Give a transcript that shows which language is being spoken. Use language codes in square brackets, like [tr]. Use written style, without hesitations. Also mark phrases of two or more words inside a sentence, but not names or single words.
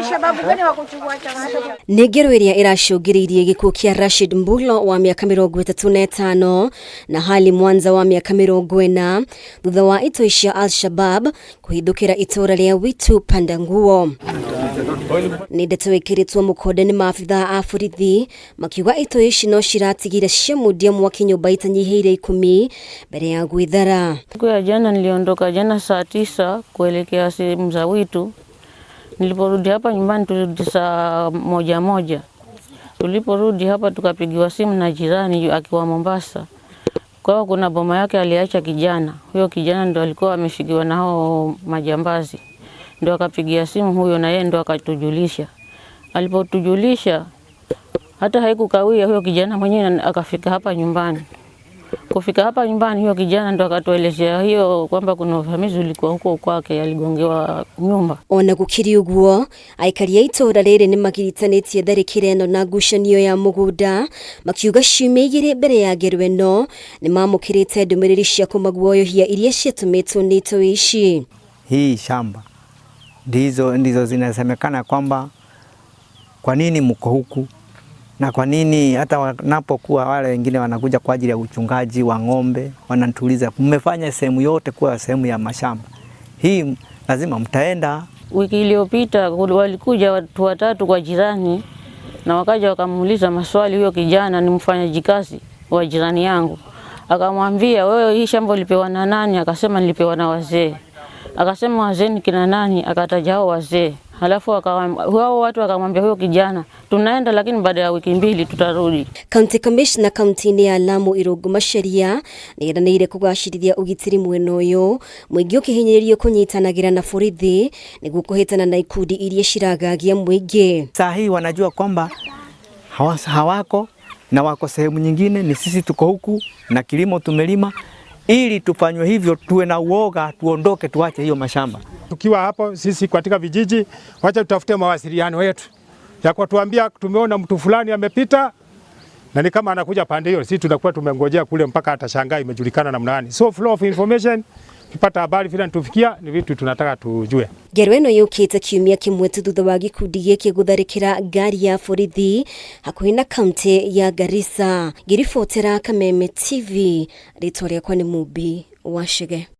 [ki] Negero iria iracũngĩrĩirie gĩkuũ kĩa Rashid Mbulo wa mĩaka 35 na Hali Mwanza wa mĩaka 40 thutha wa itoi cia Al-Shabab kũhithũkĩra itũra rĩa Witu Pandanguo. Nĩ ndeto ĩkĩrĩtwo mũkonde nĩ maabithaa a borithi makiuga itoi ici no ciratigire ciamundia mwaki nyumba itanyihiire 10 mbere ya gwĩthara. [sw] Siku ya jana niliondoka jana saa 9 kuelekea sehemu za Witu. Niliporudi hapa nyumbani tulirudi saa 1:00. Tuliporudi hapa tukapigiwa simu na jirani akiwa Mombasa. Kwa hiyo kuna boma yake aliacha kijana. Huyo kijana ndo alikuwa ameshikiwa na hao majambazi. Ndio akapigia simu huyo na yeye ndo akatujulisha. Alipotujulisha hata haikukawia huyo kijana mwenyewe akafika hapa nyumbani. Kufika hapa nyumbani huyo kijana ndo akatuelezea hiyo kwamba kuna uvamizi ulikuwa huko kwake, aligongewa nyumba. [ki] Ona gukiri uguo aikari itora rĩrĩ nĩ magiritanĩtie tharĩkĩra ĩno na ngucanio ya mũgũnda makiuga ciumĩigire mbere ya ngero ĩno nĩ mamũkĩrĩte ndũmĩrĩri cia kũmaguoyohia iria ciatũmĩtwo nĩ itoi ici. [sw] Hii shamba ndizo zinasemekana kwamba kwa nini mko huku na kwa nini hata wanapokuwa wale wengine wanakuja kwa ajili ya uchungaji wa ng'ombe wanatuliza mmefanya sehemu yote kuwa sehemu ya mashamba. Hii lazima mtaenda. Wiki iliyopita walikuja watu 3 kwa jirani na wakaja wakamuuliza maswali. Huyo kijana ni mfanyaji kazi wa jirani yangu. Akamwambia wewe hii shamba ulipewa na nani? Akasema nilipewa na wazee. Akasema wazee ni kina nani? Akataja hao wazee. Halafu hao watu wakamwambia huyo kijana tunaenda lakini baada ya wiki 2 tutarudi. [en] County Commissioner [ki] kaunti-inĩ ya Lamu Irungu Macharia nĩeranĩire kũgacĩrithia ũgitĩri mwena ũyũ mũingĩ ũkĩhinyĩrĩrio kũnyitanagĩra na borithi nĩguo kũhĩtana na ikundi iria ciragagia mũingĩ. [sw] Saa hii wanajua kwamba hawako na wako sehemu nyingine, ni sisi tuko huku na kilimo tumelima. Ili tufanywe hivyo tuwe na uoga, tuondoke tuache hiyo mashamba. Tukiwa hapo sisi katika vijiji, wacha tutafute mawasiliano yetu ya kutuambia tumeona mtu fulani amepita na ni kama anakuja pande hiyo, sisi tunakuwa tumengojea kule mpaka atashangaa imejulikana namna gani. [en] So flow of information, [sw] tupata habari vile tufikia ni vitu tunataka tujue. [ki] Ngero ĩno yũkĩte kiumia kĩmwe tu thutha wa gĩkundi gĩkĩ gũtharĩkĩra ngari ya borithi hakuhĩ na kaunti ya Garissa. Ngĩribotera Kameme TV, rĩtwa rĩakwa nĩ Mubi Wachege.